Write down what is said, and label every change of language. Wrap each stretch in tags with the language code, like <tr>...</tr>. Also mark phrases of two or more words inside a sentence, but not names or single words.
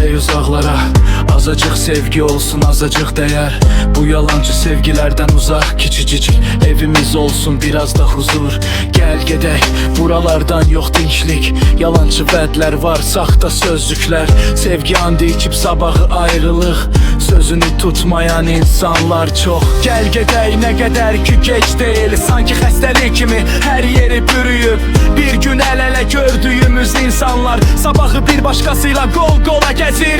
<tr>uzaklara. Azacık sevgi olsun, azacık değer. Bu yalancı sevgilerden uzak, küçücük evimiz olsun, biraz da huzur.</tr> <az>Gel gedək, buralardan yok dinçlik. Yalancı vədlər var, saxta sözlüklər. Sevgi andı içib sabahı ayrılıq. Sözünü tutmayan insanlar çox. Gel gedək, nə qədər ki geç deyil. Sanki xəstəlik kimi hər yeri bürüyüb. Bir gün əl-ələ gördüyümüz insanlar sabahı bir başqasıyla qol-qola gəzir.</az>